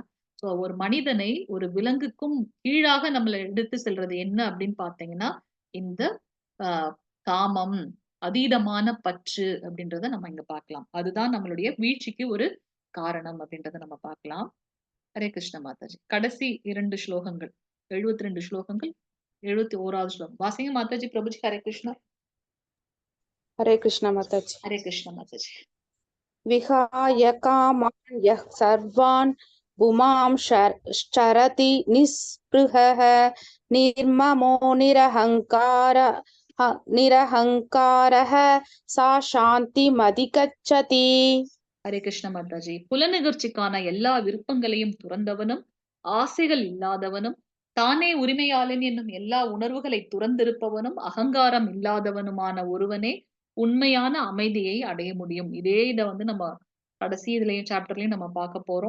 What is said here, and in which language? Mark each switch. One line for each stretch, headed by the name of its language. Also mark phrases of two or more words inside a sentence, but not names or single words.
Tamil: சோ ஒரு மனிதனை ஒரு விலங்குக்கும் கீழாக நம்மள எடுத்து செல்றது என்ன அப்படின்னு பார்த்தீங்கன்னா, இந்த அ காமம், அதீதமான பற்று அப்படின்றத நம்ம இங்க பார்க்கலாம். அதுதான் நம்மளுடைய வீழ்ச்சிக்கு ஒரு காரணம் அப்படின்றத நம்ம பார்க்கலாம். ஹரே கிருஷ்ண மாதாஜி. கடைசி 2 ஸ்லோகங்கள். 72 ஸ்லோகங்கள். 71வது ஸ்லோகம். வாசிங்க மாதாஜி. பிரபுஜி. ஹரே கிருஷ்ணா.
Hindi: हरे कृष्ण माताजी।
Tamil: ஹரே கிருஷ்ண மாதாஜி.
Sanskrit: विहाय कामान् यः सर्वान् पुमां चरति निःस्पृहः निर्ममो निरहङ्कारः सा शान्तिमधिगच्छति।
Tamil: ஹரே கிருஷ்ண மாதாஜி. புலநிகழ்ச்சிக்கான எல்லா விருப்பங்களையும் துறந்தவனும், ஆசைகள் இல்லாதவனும், தானே உரிமையாளன் என்னும் எல்லா உணர்வுகளை துறந்திருப்பவனும், அகங்காரம் இல்லாதவனுமான ஒருவனே உண்மையான அமைதியை அடைய முடியும். இத வந்து நம்ம கடைசி இதுலயும் சாப்டர்லயும் நம்ம பார்க்க போறோம்.